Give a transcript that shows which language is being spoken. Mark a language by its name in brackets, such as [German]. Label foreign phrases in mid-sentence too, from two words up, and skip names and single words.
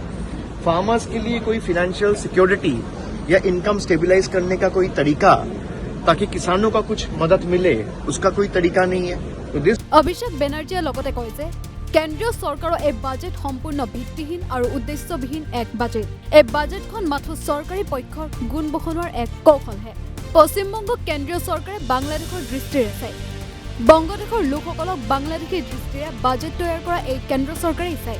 [Hindi] फार्मर्स के लिए कोई [English] financial security [Hindi] या [English] income stabilize [Hindi] करने का कोई तरीका ताकि किसानों का कुछ मदद मिले, उसका कोई तरीका नहीं है। तो [Assamese] অভিষেক বেনাৰ্জীয়ে লগতে কয় যে কেন্দ্ৰীয় চৰকাৰৰ এই বাজেট সম্পূৰ্ণ ভিত্তিহীন আৰু উদ্দেশ্যবিহীন এক বাজেট। এই বাজেটখন মাথো চৰকাৰী পক্ষৰ গুণ বখনোৱাৰ এক কৌশলহে। পশ্চিমবংগক কেন্দ্ৰীয় চৰকাৰে বাংলাদেশৰ দৃষ্টিৰে চায়। বংগদেশৰ লোকসকলক বাংলাদেশী দৃষ্টিৰে বাজেট তৈয়াৰ কৰা এই কেন্দ্ৰ চৰকাৰেই চায়।